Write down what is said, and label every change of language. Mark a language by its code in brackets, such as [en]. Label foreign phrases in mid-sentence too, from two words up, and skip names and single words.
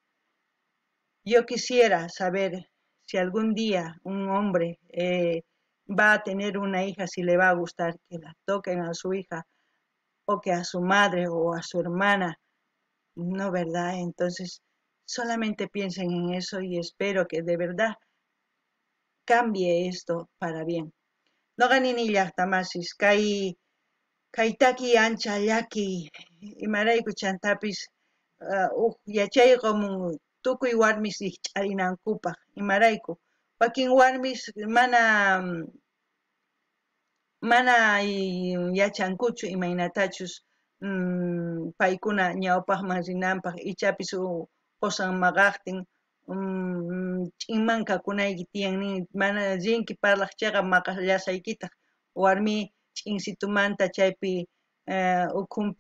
[es] Yo quisiera saber si algún día un hombre va a tener una hija, si le va a gustar que la toquen a su hija o que a su madre o a su hermana, no, ¿verdad? Entonces, solamente piensen en eso y espero que de verdad cambie esto para bien. [qu] No ganini llaqtamasis, kaytaki ancha llaki, imarayku chantapis, yachayqamun tukuy warmis ch'arinankupaq, imarayku. Wakin warmis mana yachankuchu imaynatachus paykuna ñawpaqman rinanpaq ichapis qusan maqaqtin ch'inmanqa kunayki tiyan nin mana rinki parlaq chayqa maqallasaykitaq warmi ch'insitumanta chaypi ukhunpi